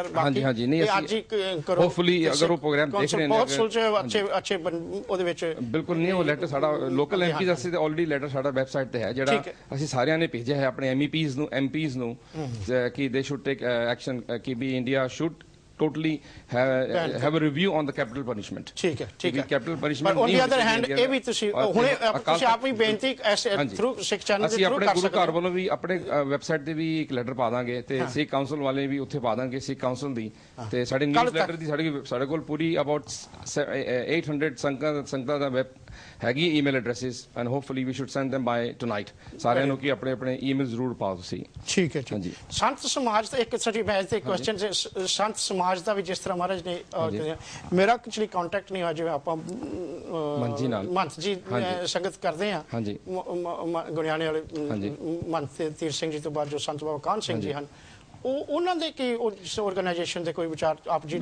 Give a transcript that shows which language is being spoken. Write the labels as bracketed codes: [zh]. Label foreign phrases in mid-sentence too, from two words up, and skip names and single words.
[pa] ਹਾਂਜੀ ਹਾਂਜੀ, ਨਹੀਂ ਅੱਜ ਹੀ ਕਰੋ ਹੋਪਫੁਲੀ, ਅਗਰ ਉਹ ਪ੍ਰੋਗਰਾਮ ਦੇਖ ਰਹੇ ਨੇ ਬਹੁਤ ਸੁਲਝੇ ਅੱਛੇ ਉਹਦੇ ਵਿੱਚ ਬਿਲਕੁਲ ਨਹੀਂ। ਉਹ ਲੈਟਰ ਸਾਡਾ [en] local MPs [pa] ਵਾਸਤੇ ਆਲਰੇਡੀ ਲੈਟਰ ਸਾਡਾ ਵੈਬਸਾਈਟ ਤੇ ਹੈ, ਜਿਹੜਾ ਅਸੀਂ ਸਾਰਿਆਂ ਨੇ ਭੇਜਿਆ ਹੈ ਆਪਣੇ ਐਮਪੀਜ਼ ਨੂੰ ਕਿ [en] they should take action, [pa] ਕਿ [en] we India should totally have a review on the capital punishment. [pa] ਠੀਕ ਹੈ [en] capital punishment on the other hand [pa] ਇਹ ਵੀ ਤੁਸੀਂ ਹੁਣੇ ਤੁਸੀਂ ਆਪ ਵੀ ਬੇਨਤੀ ਥਰੂ ਸਿੱਖ ਚੈਨਲ ਦੇ ਅਸੀਂ ਆਪਣੇ ਗੁਰੂ ਘਰ ਵੱਲੋਂ ਵੀ ਆਪਣੇ ਵੈਬਸਾਈਟ ਤੇ ਵੀ ਇੱਕ ਲੈਟਰ ਪਾ ਦਾਂਗੇ, ਤੇ ਸਿੱਖ ਕਾਉਂਸਲ ਵਾਲੇ ਵੀ ਉੱਥੇ ਪਾ ਦਾਂਗੇ, ਸਿੱਖ ਕਾਉਂਸਲ ਦੀ, ਤੇ ਸਾਡੇ [en] news letter [pa] ਦੀ ਸਾਡੇ ਕੋਲ ਪੂਰੀ ਅਬਾਊਟ 800 ਸੰਗਤਾਂ ਦਾ ਹੈਗੀ [en] email addresses and hopefully we should send them by tonight [pa] ਸਾਰਿਆਂ ਨੂੰ ਕਿ ਆਪਣੇ ਆਪਣੇ ਈਮੇਲ ਜ਼ਰੂਰ ਪਾਓ ਤੁਸੀਂ। ਠੀਕ ਹੈ ਜੀ। ਸੰਤ ਸਮਾਜ ਦਾ ਇੱਕ ਸਾਡੀ ਮੈਂ ਤੇ ਕੁਐਸਚਨ ਸੰਤ ਸਮਾਜ ਦਾ ਵੀ ਜਿਸ ਤਰ੍ਹਾਂ ਮਹਾਰਾਜ ਨੇ ਮੇਰਾ ਐਕਚੁਅਲੀ ਕੰਟੈਕਟ ਨਹੀਂ ਹੋਇਆ, ਜਿਵੇਂ ਆਪਾਂ ਮੰਤ ਜੀ ਸੰਗਤ ਕਰਦੇ ਆ ਗੁਰਿਆਣੇ ਵਾਲੇ ਮੰਤ ਤੀਰ ਸਿੰਘ ਜੀ ਤੋਂ ਬਾਅਦ ਜੋ ਸੰਤ ਬਾਬਾ ਕਾਹਨ ਸਿੰਘ ਜੀ ਹਨ, ਉਹਨਾਂ ਦੇ ਕੀ ਉਸ ਆਰਗੇਨਾਈਜੇਸ਼ਨ ਦੇ ਕੋਈ ਵਿਚਾਰ ਆਪ ਜੀ